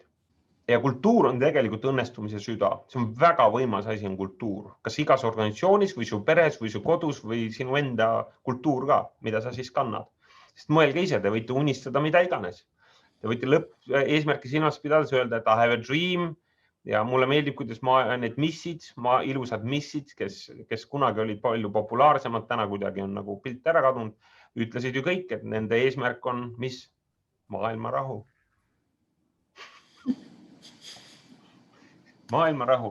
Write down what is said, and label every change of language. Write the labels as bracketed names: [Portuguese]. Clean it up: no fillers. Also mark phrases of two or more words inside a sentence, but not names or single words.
[Estonian] Ja kultuur on tegelikult õnnestumise süda. See on väga võimas asi on kultuur. Kas igas organisatsioonis või su peres või su kodus või sinu enda kultuur ka, mida sa siis kannad. Sest mõelge ise, te võite unistada mida iganes. Te võite eesmärki silmas pidades öelda, et [English] I have a dream [Estonian] ja mulle meeldib, kuidas need missid, ilusad missid, kes kunagi olid palju populaarsemad, täna kuidagi on nagu pilt ära kadunud, ütlesid ju kõik, et nende eesmärk on mis? Maailma rahu. Maailma rahu.